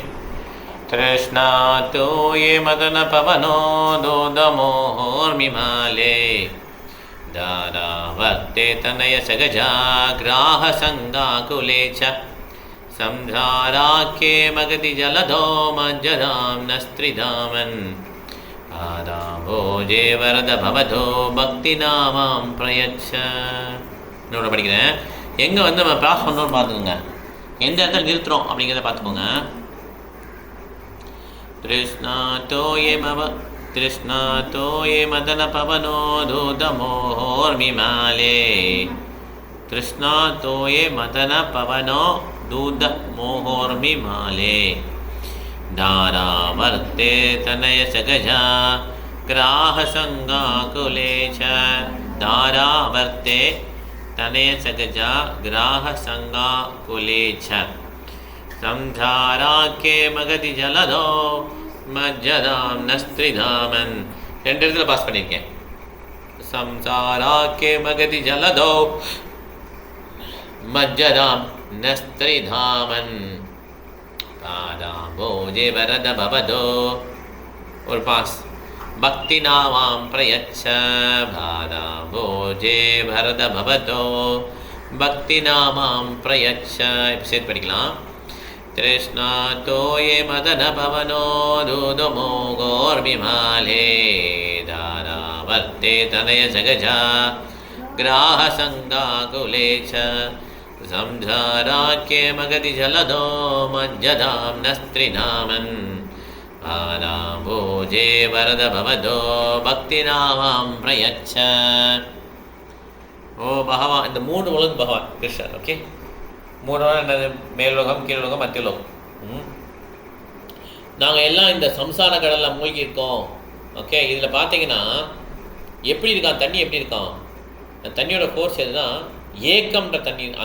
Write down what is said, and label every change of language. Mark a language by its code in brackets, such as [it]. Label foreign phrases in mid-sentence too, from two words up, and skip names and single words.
[sa] कृष्णा तोये मदन पवनो दोदमोर्मिमाले दारावर्ते तनय सगजा ग्राहसङ्गाकुले च संसाराख्ये मगधि जलधो मज्जदां नस्त्रिधामन् आदाम्बोजे वरद भवतो भक्तिनामां प्रयच्छ. [ta] இன்னொன்று படிக்கிறேன். எங்கே வந்து நம்ம பாஸ் பண்ணோன்னு பார்த்துக்கோங்க, எந்த இடத்துல நிறுத்துகிறோம் அப்படிங்கிறத பார்த்துக்கோங்க. [sa] कृष्णा तोये मदन पवनो दूतमोहोर्मिमाले. कृष्णा तोये मदन पवनो दूतमोहोर्मिमाले दारावर्ते तनय सगजा ग्राहसङ्गाकुले च. दारावर्ते तनय सगजा ग्राहसङ्गाकुले च संसाराख्ये मगधि जलधो मज्जदां नस्त्रिधामन्. [ta] ரெண்டு இடத்துல பாஸ் பண்ணியிருக்கேன். [sa] संसाराख्ये मगधि जलधो मज्जदां नस्त्रिधामन् पादाम्बोजे वरद भवतो. [hi] और पास [sa] भक्तिनामां प्रयच्छ पादाम्बोजे वरद भवतो भक्तिनामां प्रयच्छ. [ta] இப்போ சேர்த்து படிக்கலாம். [sa] कृष्णा तोये मदन पवनो दूतमोहोर्मिमाले दारावर्ते तनय सगजा ग्राहसङ्गाकुले च संसाराख्ये मगधि जलधो मज्जदां नस्त्रिधामन् पादाम्बोजे वरद भवतो भक्तिनामां प्रयच्छ. [ta] ஓ பகவான், இந்த 3 உலகம் பகவான் கிருஷ்ணர். ஓகே. 3 என்னது? மேலுலகம், கீழுலகம், மத்தியுலகம். நாங்கள் எல்லாம் இந்த சம்சார கடலில் மூழ்கி இருக்கோம். ஓகே. இதில் பார்த்தீங்கன்னா எப்படி இருக்கான் தண்ணி, எப்படி இருக்கான் அந்த தண்ணியோட ஃபோர்ஸ் எதுனா ஏக்கம்ன்ற தண்ணி.